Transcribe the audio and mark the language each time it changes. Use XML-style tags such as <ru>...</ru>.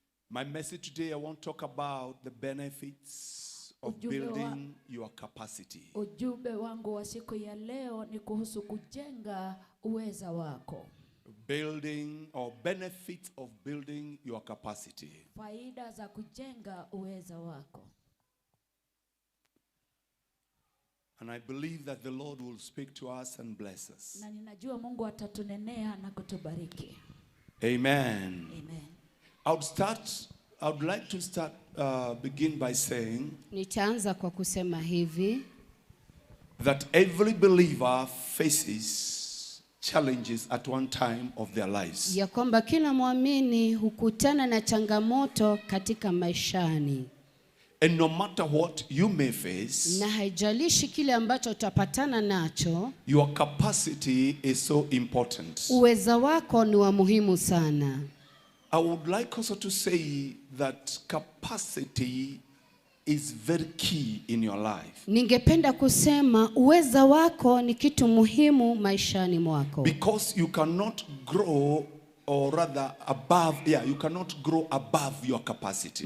<en>My message today, I want to talk about the benefits of building your capacity.</en> <sw>Ujumbe wangu wa siku ya leo ni kuhusu kujenga uweza wako.</sw> <en>Building or benefits of building your capacity.</en> <sw>Faida za kujenga uweza wako.</sw> <en>And I believe that the Lord will speak to us and bless us.</en> <sw>Na ninajua Mungu atatunenea na kutubariki.</sw> <en>Amen. Amen. I would like to begin by saying</en> <sw>nitaanza kwa kusema hivi</sw> <en>that every believer faces challenges at one time of their lives.</en> <sw>ya kwamba kila muamini hukutana na changamoto katika maishani.</sw> <en>And no matter what you may face,</en> <sw>na haijalishi kile ambacho utapatana nacho,</sw> <en>your capacity is so important.</en> <sw>uweza wako ni wa muhimu sana.</sw> <en>I would like also to say that capacity is very key in your life.</en> <sw>Ningependa kusema uweza wako ni kitu muhimu maishani mwako.</sw> <en>Because you cannot grow, or rather you cannot grow above your capacity.</en>